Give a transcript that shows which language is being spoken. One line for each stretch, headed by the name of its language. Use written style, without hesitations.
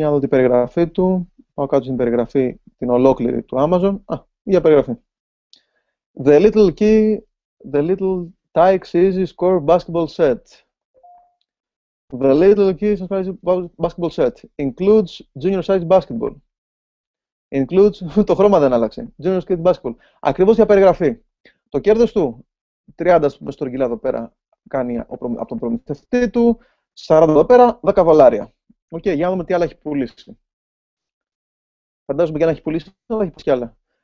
Greek: Για να δω την περιγραφή του. Πάω κάτω στην περιγραφή την ολόκληρη του Amazon. Για περιγραφή.
English: The little Tykes Easy Score basketball set. The little Key basketball set includes junior size basketball. Includes,
Greek: το χρώμα δεν άλλαξε.
English: Junior size basketball.
Greek: Ακριβώς για περιγραφή. Το κέρδος του 30 στρογγυλά εδώ πέρα κάνει από τον προμηθευτή του, 40 εδώ πέρα, $10. Οκ, για να δούμε τι άλλα έχει πουλήσει. Φαντάζομαι και αν έχει πουλήσει, θα έχει κι άλλα.